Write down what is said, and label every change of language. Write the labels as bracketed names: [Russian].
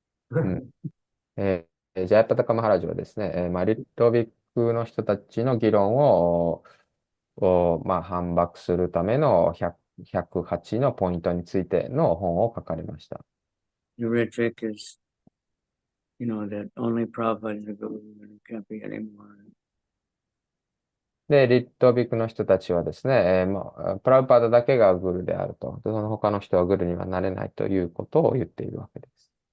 [Japanese] ジャヤパタカマハラジはですね、まあ、リットビックの人たちの議論をまあ、反駁するための108のポイントについての本を書かれました。 [English] The Ritvik is, that only Prabhupada is the guru and it can't be anymore. [Japanese] で、リットビックの人たちはですね、まあ、プラブパダだけがグルであると。その他の人はグルにはなれないということを言っているわけです。